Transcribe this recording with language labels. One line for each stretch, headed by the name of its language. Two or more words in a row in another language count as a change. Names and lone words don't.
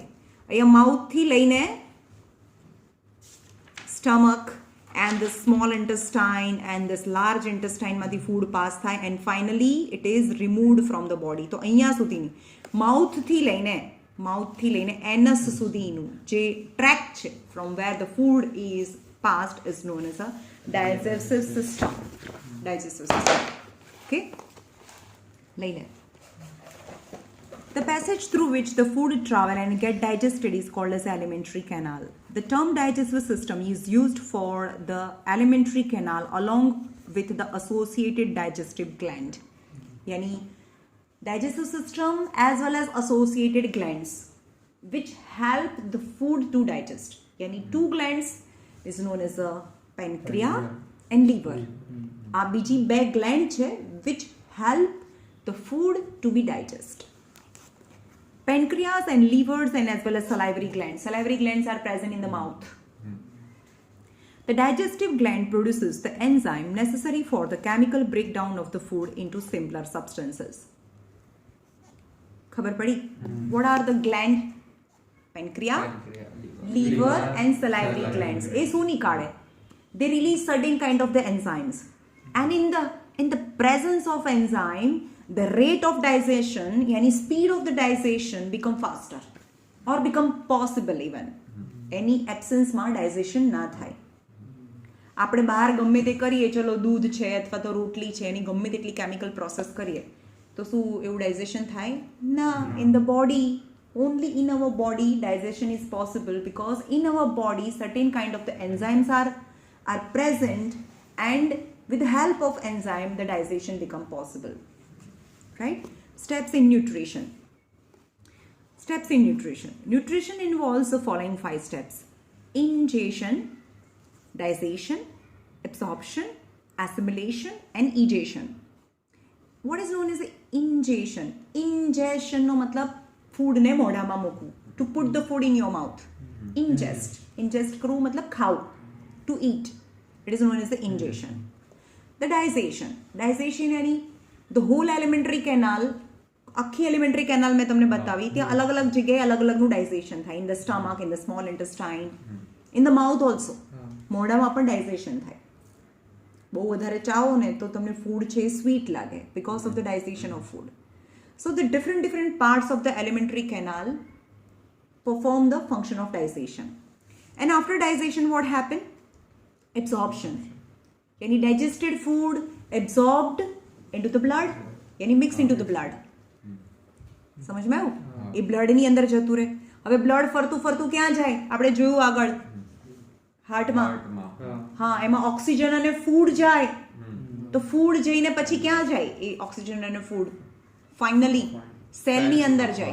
Gujarati: અહીંયા માઉથથી લઈને
English: stomach and the small intestine and this large intestine food પાસ થાય and finally it is removed from the body.
Gujarati: તો અહીંયા સુધીની માઉથથી લઈને એનસ સુધીનું જે ટ્રેક છે
English: from where the food is passed is known as a digestive system. ઓકે, લઈને the passage through which the food travel and get digested is called as alimentary canal. The term digestive system is used for the alimentary canal along with the associated digestive gland. Yani digestive system as well as associated glands which help the food to digest. Yani two glands is known as a pancreas and liver.
Gujarati: આ બીજી બે
English: gland છે which help the food to be digested. Pancreas and livers and as well as salivary glands. Salivary glands are present in the mouth. The digestive gland produces the enzyme necessary for the chemical breakdown of the food into simpler substances.
Gujarati: ખબર પડી?
English: What are the gland? Pancreas, liver and salivary glands.
Gujarati: એ શું નીકાળે?
English: They release certain kind of the enzymes. And in the presence of enzyme, the rate of digestion, yani speed of the digestion become faster or become possible even. Any absence
Gujarati: માં digestion ના થાય. આપણે બહાર ગમે તે કરીએ, ચલો દૂધ છે અથવા તો રોટલી છે એની ગમે તેટલી
English: chemical process
Gujarati: કરીએ તો શું એવું ડાયજેશન થાય? ના.
English: In the body, only in our body digestion is possible because in our body certain kind of the enzymes are present and with the help of enzyme the digestion become possible. Right? Steps in nutrition. Nutrition involves the following 5 steps: ingestion, digestion, absorption, assimilation and egestion. What is known as ingestion?
Gujarati: Ingestion નો મતલબ ફૂડ ને મોઢામાં મૂકવું.
English: To put the food in your mouth.
Gujarati: Ingest કરવું મતલબ ખાવું.
English: To eat. It is known as the ingestion. The digestion
Gujarati: यानी
English: the whole alimentary canal,
Gujarati: આખી
English: alimentary canal
Gujarati: મેં તમને બતાવી, ત્યાં અલગ અલગ જગ્યાએ અલગ અલગનું digestion થાય.
English: In the stomach, in the small intestine, in the mouth also.
Gujarati: મોઢામાં પણ digestion થાય. બહુ વધારે ચાવો ને તો તમને ફૂડ છે એ સ્વીટ લાગે
English: because of the digestion of food. So the different parts of the alimentary canal perform the function of digestion. And after digestion what happen? Absorption. Any digested food absorbed into the blood, yani mixed into the blood.
Gujarati: સમજમાં આવ્યું? એ બ્લડની અંદર જતું રહે. હવે બ્લડ ફરતું ક્યાં જાય? આપણે જોયું આગળ હાર્ટમાં. હા, એમાં ઓક્સિજન અને ફૂડ જાય. તો ફૂડ જઈને પછી ક્યાં જાય? એ ઓક્સિજન અને ફૂડ ફાઇનલી સેલની અંદર જાય.